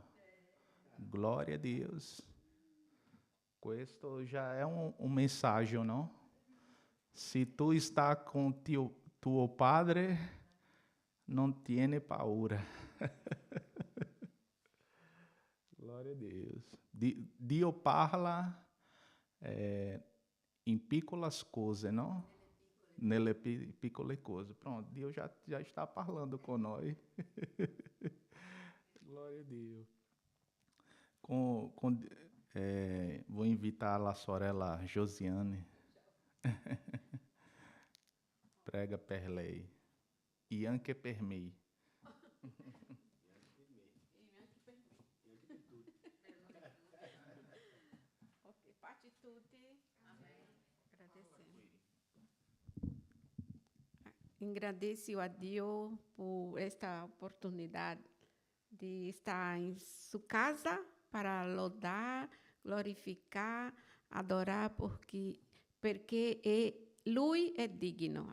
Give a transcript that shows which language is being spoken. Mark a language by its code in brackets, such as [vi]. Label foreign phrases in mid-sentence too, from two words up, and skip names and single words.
[pt] Glória a Deus. Questo já é mensagem, não? Se tu está com tuo Padre, não tiene paura. Glória a Deus. Dio parla em piccolas coisas, não? [it] Nelle piccole cose. [pt] Pronto, Deus já está falando com nós. Glória a Deus. Vou invitar a sorella Josiane. [it] Prega per lei. E anche per me. Ok, parte tutti. [pt] Amém. Agradecemos. Agradeço a Deus por esta oportunidade de estar em sua casa para louvar, glorificar, adorar, porque Lui é digno.